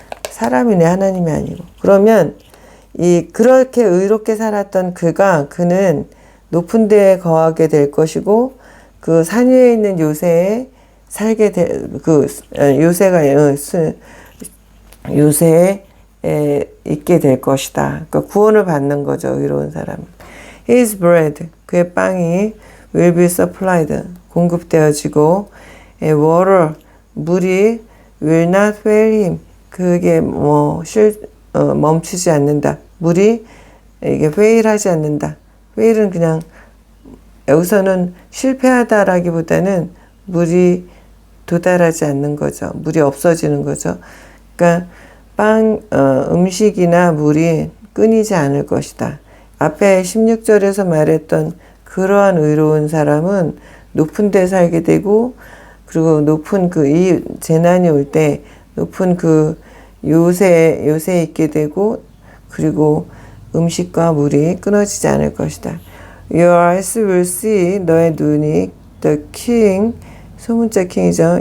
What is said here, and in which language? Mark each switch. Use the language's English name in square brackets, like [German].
[Korean] 사람이네, 하나님이 아니고. 그러면 그렇게 의롭게 살았던 그는 높은 데에 거하게 될 것이고 그 산 위에 있는 요새에 살게 될, 요새가 요새에 있게 될 것이다. 그러니까 구원을 받는 거죠. 의로운 사람은. [English] His bread, [Korean] 그의 빵이 [English] will be supplied, [Korean] 공급되어지고 [English] water, [Korean] 물이 [English] will not fail him, [Korean] 그게 멈추지 않는다. 물이 이게 fail하지 않는다. fail은 그냥 여기서는 실패하다라기보다는 물이 도달하지 않는 거죠. 물이 없어지는 거죠. 그러니까 음식이나 물이 끊이지 않을 것이다. 앞에 16절에서 말했던 그러한 의로운 사람은 높은 데 살게 되고, 그리고 높은 이 재난이 올 때 높은 요새에 있게 되고, 그리고 음식과 물이 끊어지지 않을 것이다. [English] Your eyes will see, [Korean] 너의 눈이 [English] the king, [Korean] 소문자 킹이죠.